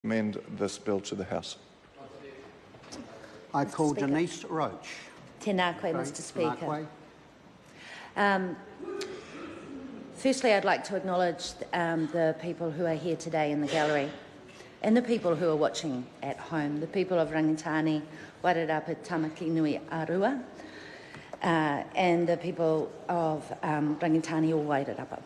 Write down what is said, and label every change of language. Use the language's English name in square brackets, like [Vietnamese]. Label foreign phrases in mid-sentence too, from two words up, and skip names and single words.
[English] Recommend this bill to the House. I call Denise Roche. [Māori] Tēnā koe, [English] Mr. Speaker. Firstly, I'd like to acknowledge the people who are here today in the gallery and the people who are watching at home, the people of Rangitāne, Wairarapa Tāmaki nui-ā-Rua, and the people of Rangitāne or Wairarapa.